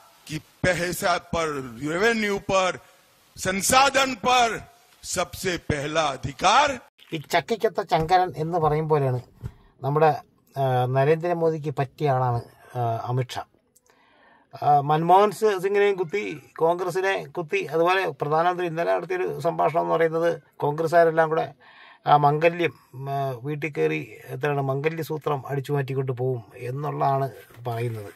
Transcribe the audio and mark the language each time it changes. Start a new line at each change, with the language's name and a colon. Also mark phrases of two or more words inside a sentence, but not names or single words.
Hindi: कि पैसा पर, रेवेन्यू पर, संसाधन पर सबसे पहला अधिकार.
Malayalam: ഈ ചക്കിക്കൊത്ത ചങ്കരൻ എന്ന് പറയും പോലെയാണ് നമ്മുടെ നരേന്ദ്രമോദിക്ക് പറ്റിയ ആളാണ് അമിത്ഷാ. മൻമോഹൻ സിംഗിനെയും കുത്തി, കോൺഗ്രസിനെ കുത്തി. അതുപോലെ പ്രധാനമന്ത്രി ഇന്നലെ നടത്തിയൊരു സംഭാഷണം എന്ന് പറയുന്നത് കോൺഗ്രസ്സുകാരെല്ലാം കൂടെ മംഗല്യം വീട്ടിൽ കയറി മംഗല്യസൂത്രം അടിച്ചു മാറ്റിക്കൊണ്ട് പോവും എന്നുള്ളതാണ് പറയുന്നത്.